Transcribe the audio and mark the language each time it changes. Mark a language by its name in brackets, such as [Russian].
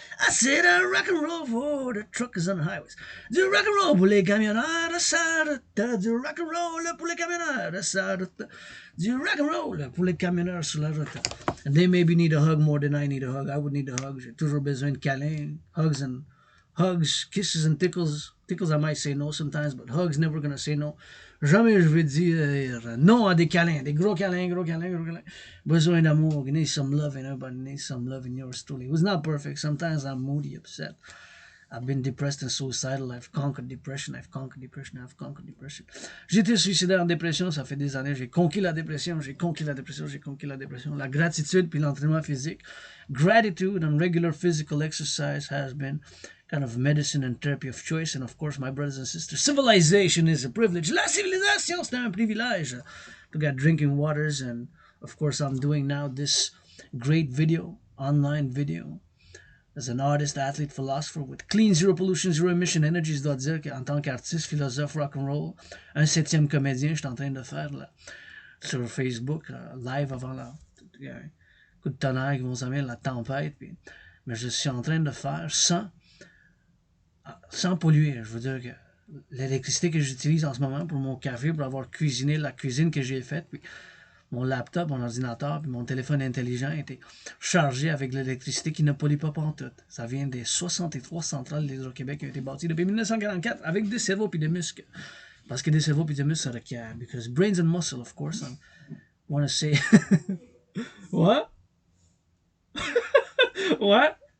[English] I said rock and roll for the truckers on the highways. [French] Du rock and roll pour les camionneurs de Sarata. Du rock and roll pour les camionneurs de Sarata. Du rock and roll pour les camionneurs sur la route. [English] And they maybe need a hug more than I need a hug. I would need a hug. [French] J'ai toujours besoin de câlins, [English] hugs, kisses and tickles. Tickles I might say no sometimes, [French] but hugs never gonna say no. Jamais je vais dire non à des câlins, des gros câlins, gros câlins, gros câlins. Besoin d'amour. [English] You need some loving. Everybody needs some loving. Yours truly. It was not perfect. Sometimes I'm moody, upset. I've been depressed and suicidal. I've conquered depression. I've conquered depression. I've conquered depression. [French] J'étais suicidaire en dépression. Ça fait des années. J'ai conquis la dépression. J'ai conquis la dépression. J'ai conquis la dépression. La gratitude puis l'entraînement physique. [English] Gratitude and regular physical exercise has been kind of medicine and therapy of choice. And of course, my brothers and sisters, civilization is a privilege. [French] La civilisation, c'est un privilège. [English] To get drinking waters. And of course, I'm doing now this great video, online video. As an artist, athlete, philosopher with clean, zero pollution, zero emission energy, [French] je dois dire qu'en tant qu'artiste, philosophe, rock'n'roll, un 7e comédien, je suis en train de faire là, sur Facebook, live avant la coup de tonnerre qui vont s'amener la tempête. Puis, mais je suis en train de faire sans polluer. Je veux dire que l'électricité que j'utilise en ce moment pour mon café, pour avoir cuisiné la cuisine que j'ai faite, puis mon laptop, mon ordinateur, puis mon téléphone intelligent était chargé avec l'électricité qui ne pollue pas pantoute. Ça vient des 63 centrales d'Hydro-Québec qui ont été bâties depuis 1944 avec des cerveaux puis des muscles. Parce que des cerveaux puis des muscles, ça requiert. [English] Because brains and muscle, of course. I want to say... What? What?